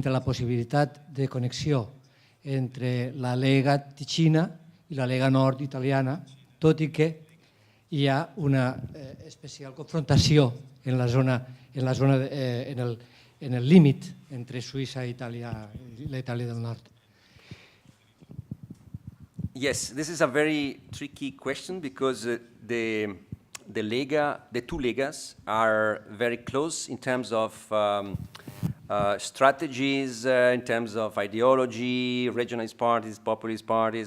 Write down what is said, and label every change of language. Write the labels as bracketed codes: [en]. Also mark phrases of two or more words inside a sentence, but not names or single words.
[ca] la possibilitat de connexió entre la Lega Ticina i la Lega Nord italiana, tot i que hi ha una especial confrontació en el límit entre Suïssa i l'Itàlia del Nord. [en] Yes, this is a very tricky question because the two Legas are very close in terms of strategies, in terms of ideology, regionalist parties, populist parties.